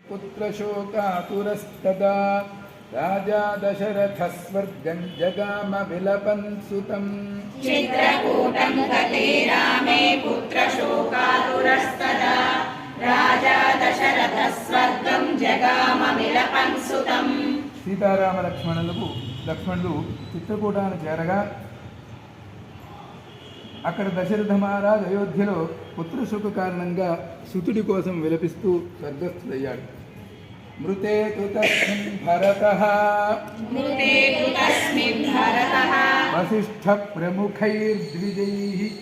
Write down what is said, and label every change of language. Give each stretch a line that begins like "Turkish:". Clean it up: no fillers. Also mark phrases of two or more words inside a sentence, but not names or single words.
Sanskrit: पुत्रशोकातुरस्तदा राजा दशरथः स्वर्गं जगाम विलपन् सुतं चित्रकूटं गते रामे पुत्रशोकातुरस्तदा राजा दशरथः स्वर्गं जगाम विलपन् सुतं
Telugu: సీతారామ లక్ష్మణులు చిత్రకూటాన్ని చేరగా అక్కడ దశరథ మహారాజు అయోధ్యలో పుత్రశోక కారణంగా సుతుడి కోసం విలపిస్తూ స్వర్గస్థుడయ్యాడు.
Sanskrit: మృతే తు తస్మిన్ భరతః వసిష్ఠ ప్రముఖైర్ద్విజైః